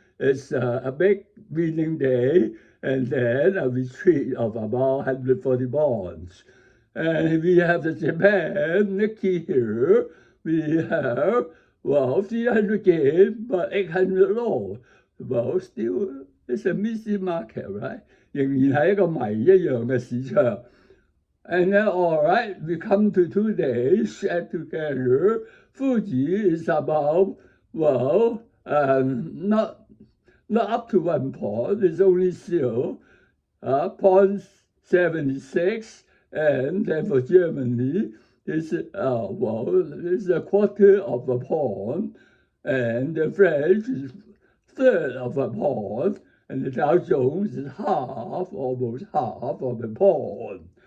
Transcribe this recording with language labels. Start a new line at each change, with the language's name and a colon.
English: It's a big winning day. And then a retreat of about 140 bonds. And we have the Japan Nikkei here. We have, 300 gain, but 800 low. Still, it's a missing market, right?
Cantonese: 仍然係一個謎一樣嘅市場。
English: And then, all right, we come to 2 days, add together. Fuji is about, not up to 1 point, it's only 0.76, and then for Germany, it's a quarter of a point, and the French is third of a point, and the Dow Jones is almost half of a point.